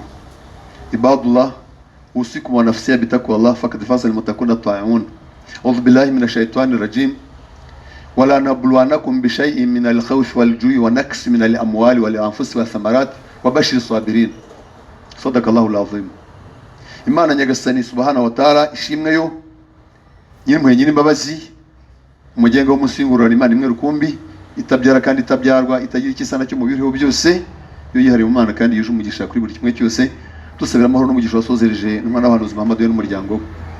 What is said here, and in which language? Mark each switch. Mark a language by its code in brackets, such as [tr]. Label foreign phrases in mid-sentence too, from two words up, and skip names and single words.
[ar] عباد الله، أوصيكم ونفسي بتقوى الله، فقد فاز المتقون الطائعون. أعوذ بالله من الشيطان الرجيم. ولا نبلونكم بشيء من الخوف والجوع ونقص من الأموال والأنفس والثمرات وبشر الصابرين. صدق الله العظيم. [rw] Imana nyagasani [ar] سبحانه وتعالى [rw] ishimwe yo nyir'impuhwe nyir'imbabazi, umugenga w'umusingurano, Imana imwe rukumbi, itabyara kandi itabyarwa, itagira ikisana cyo mu biriho byose, yo yihariye Imana kandi yuje umugisha kuri buri kimwe cyose. Dusabira amahoro n'umugisha wasozereje n'umwana w'abahanuzi Muhammad we n'umuryango we.